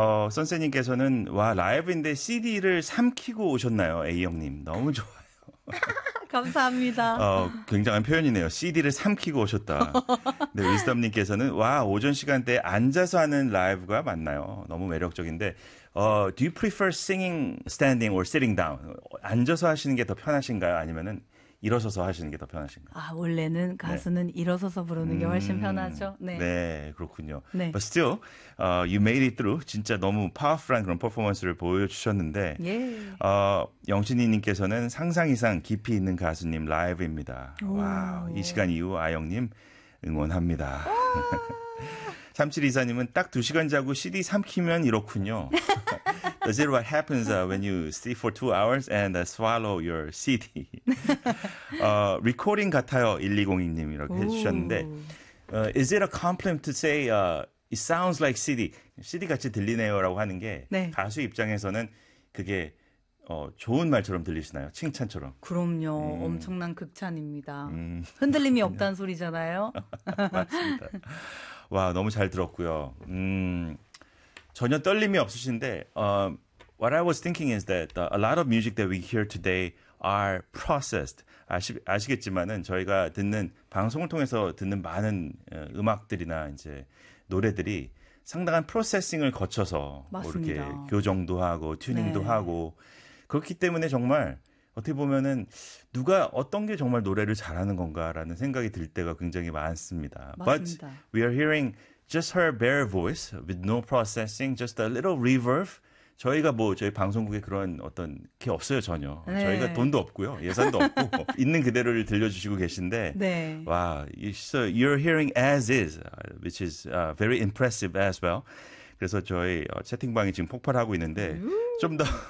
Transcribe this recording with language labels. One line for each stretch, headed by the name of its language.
Korean: 선생님께서는 와, 라이브인데 CD를 삼키고 오셨나요? A형님. 너무 좋아요. 감사합니다. 굉장한 표현이네요. CD를 삼키고 오셨다. 네, 위스덤님께서는 와, 오전 시간대에 앉아서 하는 라이브가 맞나요? 너무 매력적인데.
English: Do you prefer singing standing or sitting down?
Korean: 앉아서 하시는 게 더 편하신가요? 아니면은 일어서서 하시는 게 더 편하신가요? 아, 원래는 가수는 네. 일어서서 부르는 게 훨씬 편하죠. 네, 네 그렇군요. 네.
English: But still, you made it through.
Korean: 진짜 너무 파워풀한 그런 퍼포먼스를 보여주셨는데 예. 영신이님께서는 상상 이상 깊이 있는 가수님 라이브입니다. 오, 와, 예. 이 시간 이후 아영님 응원합니다. 3724님은 딱 2시간 자고 CD 삼키면 이렇군요.
English: Is it what happens when you sleep for 2 hours and swallow your CD? recording
Korean: 같아요, 1202님 이렇게 오. 해주셨는데
English: is it a compliment to say it sounds like CD?
Korean: CD같이 들리네요 라고 하는 게 네. 가수 입장에서는 그게 좋은 말처럼 들리시나요? 칭찬처럼? 그럼요. 엄청난 극찬입니다. 흔들림이 없다는 소리잖아요. 맞습니다. 와, 너무 잘 들었고요. 전혀 떨림이 없으신데
English: what I was thinking is that a lot of music that we hear today are processed.
Korean: 아시겠지만은 저희가 듣는 방송을 통해서 듣는 많은 음악들이나 이제 노래들이 상당한 프로세싱을 거쳐서 맞습니다. 뭐 이렇게 교정도 하고 튜닝도 네. 하고 그렇기 때문에 정말 어떻게 보면은 누가 어떤 게 정말 노래를 잘하는 건가라는 생각이 들 때가 굉장히 많습니다. 맞습니다.
English: But we are hearing just her bare voice with no processing, just a little reverb.
Korean: 저희가 뭐 저희 방송국에 그런 어떤 게 없어요 전혀. 네. 저희가 돈도 없고요. 예산도 없고 있는 그대로를 들려주시고 계신데 네.
English: 와, so you're hearing as is, which is very impressive as well.
Korean: 그래서 저희 채팅방이 지금 폭발하고 있는데 좀 더...